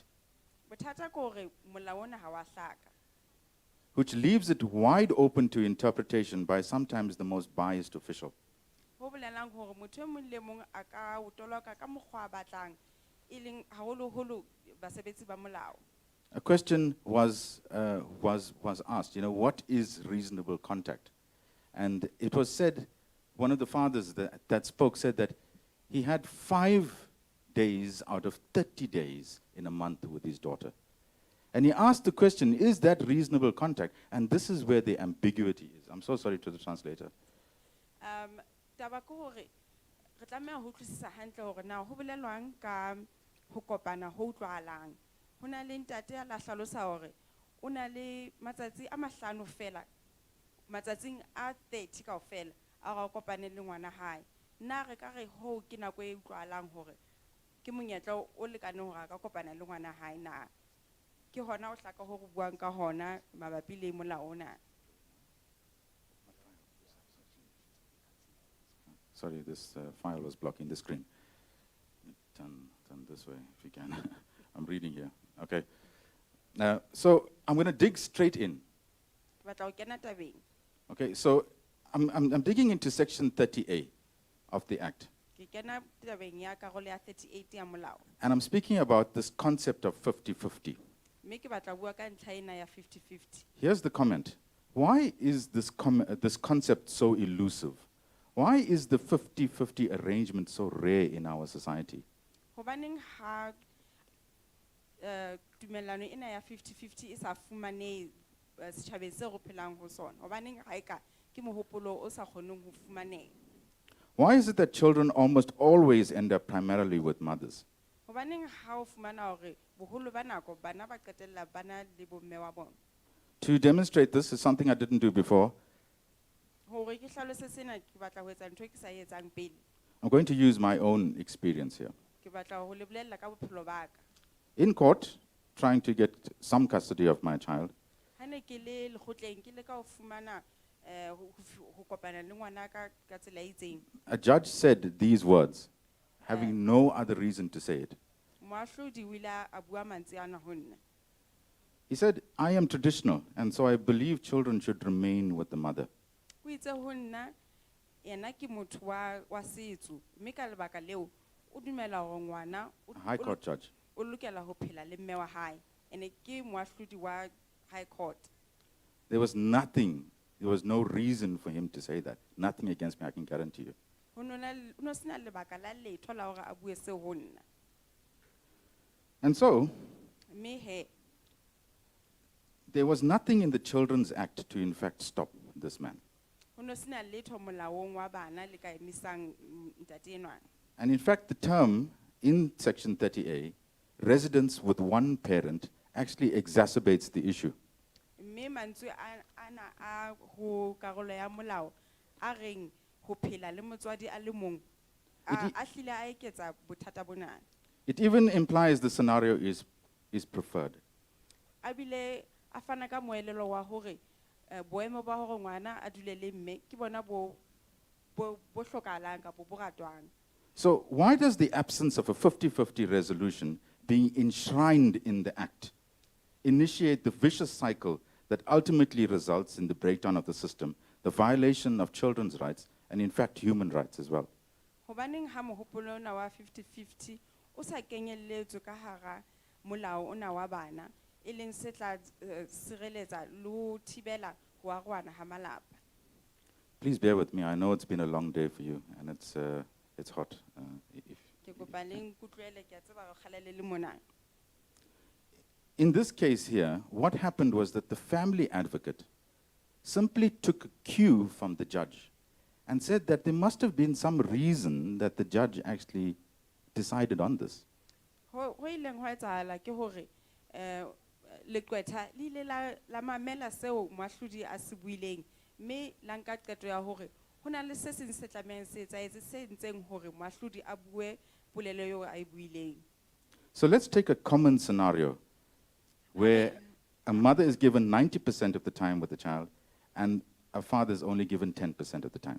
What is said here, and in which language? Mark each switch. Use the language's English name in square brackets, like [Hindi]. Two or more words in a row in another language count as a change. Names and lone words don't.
[Southern Sotho] Bothata ke hore molao ona ha wa hlaka. [English] which leaves it wide open to interpretation by sometimes the most biased official. [Southern Sotho] Ho bolelang hore motho e mong le mong a ka o toloka ka mokgwa a batlang e leng haholoholo basebetsi ba molao. [English] A question was asked, what is reasonable contact? And it was said, one of the fathers that spoke said that he had 5 days out of 30 days in a month with his daughter. And he asked the question, is that reasonable contact? And this is where the ambiguity is. I'm so sorry to the translator. [Southern Sotho] Taba ke hore re tlameha ho utlwisisa hantle hore na ho bolelwang ka ho kopana ho utlwahalang. Ho na le ntate a la hlalosa hore o na le matsatsi a mahlano fela, matsatsing a 30 kaofela a ga kopane le ngwana hae. Nna re ka re ho ke nako e utlwahalang hore ke monyetla o lekaneng hore a ka kopana le ngwana hae na. Ke hona o hlaka ho re buang ka hona mabapi le molao ona. [English] Sorry, this file was blocking the screen. Turn this way if you can. I'm reading here. Okay. So I'm going to dig straight in. [Southern Sotho] Batla ho kena tabeng. [English] Okay, so I'm digging into section 30A of the Act. [Southern Sotho] Ke kena tabeng ya karolo ya 38 ya molao. [English] And I'm speaking about this concept of 50-50. [Southern Sotho] Mme ke batla bua ka ntlha ena ya 50-50. [English] Here's the comment. Why is this concept so elusive? Why is the 50-50 arrangement so rare in our society? [Southern Sotho] Hobaneng ha tumellano ena ya 50-50 e sa fumanehe setjhabeng se re phelang ho sona. Hobaneng ha eka ke mohopolo o sa kgoneng ho fumaneha. [English] Why is it that children almost always end up primarily with mothers? [Southern Sotho] Hobaneng ha o fumana hore boholo ba nako bana ba qetella bana le bomme wa bona. [English] To demonstrate this is something I didn't do before. [Southern Sotho] Hore ke hlalose sena ke batla ho etsa ntho e ke sa etsang pele. [English] I'm going to use my own experience here. [Southern Sotho] Ke batla ho le bolella ka bophelo ba ka. [English] In court, trying to get some custody of my child, [Southern Sotho] Ha ne ke le lekgotleng ke le ka ho fumana ho kopana le ngwana ka ka tsela e itseng. [English] a judge said these words, having no other reason to say it. [Southern Sotho] Moahlodi o ile a bua mantswe ana ho nna. [English] He said, I am traditional, and so I believe children should remain with the mother. [Southern Sotho] O itse ho nna yena ke motho wa setso mme ka lebaka leo o dumela hore ngwana [English] A High Court judge. [Southern Sotho] o lokela ho phela le mme wa hae ene ke moahlodi wa High Court. [English] There was no reason for him to say that. Nothing against me, I can guarantee you. [Southern Sotho] Ho no sena lebaka la letho la hore a bue se ho nna. [English] And so, [Southern Sotho] Mme he [English] there was nothing in the Children's Act to in fact stop this man. [Southern Sotho] ho no sena letho molaong wa bana le ka emisang ntate enwa. [English] And in fact, the term in Section 30A, residence with one parent, actually exacerbates the issue. [Southern Sotho] Mme mantswe ana a ho karolo ya molao a reng ho phela le motswadi a le mong a hlile a eketsa bothata bona. [English] It even implies the scenario is preferred. [Southern Sotho] A bile a fana ka moelelo wa hore boemo ba hore ngwana a dule le mme ke bona bo hlokahalang ka bo ratwang. [English] So why does the absence of a 50-50 resolution being enshrined in the Act initiate the vicious cycle that ultimately results in the breakdown of the system, the violation of children's rights, and in fact human rights as well? [Southern Sotho] Hobaneng ha mohopolo ona wa 50-50 o sa kenyelletswe ka hara molao ona wa bana e leng se tla sireletsa le ho thibela ho arohana ha malapa. [English] Please bear with me. I know it's been a long day for you, and it's hot. [Southern Sotho] Ke kopa le nkutlwele ke a tseba ho kgalele le mona. [English] In this case here, what happened was that the family advocate simply took a cue from the judge and said that there must have been some reason that the judge actually decided on this. [Southern Sotho] Ho ileng ho etsahala ke hore leqwetha le ile la mamela seo moahlodi a se buileng, mme la nka qeto ya hore ho na le se seng se tlamehang se etsahetse se ntseng hore moahlodi a bue polelo eo a e buileng. [English] So let's take a common scenario where a mother is given 90% of the time with the child and a father is only given 10% of the time.